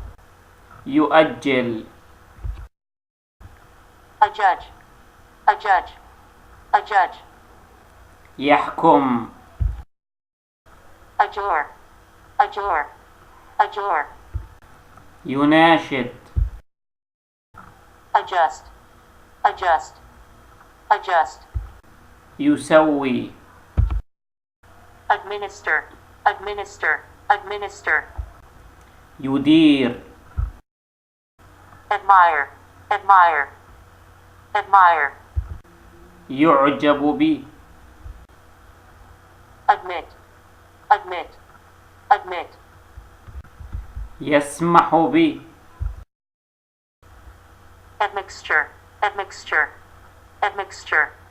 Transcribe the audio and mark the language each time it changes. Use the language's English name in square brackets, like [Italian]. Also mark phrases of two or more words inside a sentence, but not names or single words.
[Arabic] يؤجل [English] adjudge, adjudge, adjudge, [Arabic] يحكم [English] adjure, adjure, adjure, [Arabic] يناشد [English] adjust, adjust, adjust, [Arabic] يسوي [English] administer, administer, administer, [Arabic] يدير [English] admire, admire, admire, [Arabic] يعجب بي [English] admit, admit, admit, [Arabic] يسمح بي [English] admixture, admixture, admixture,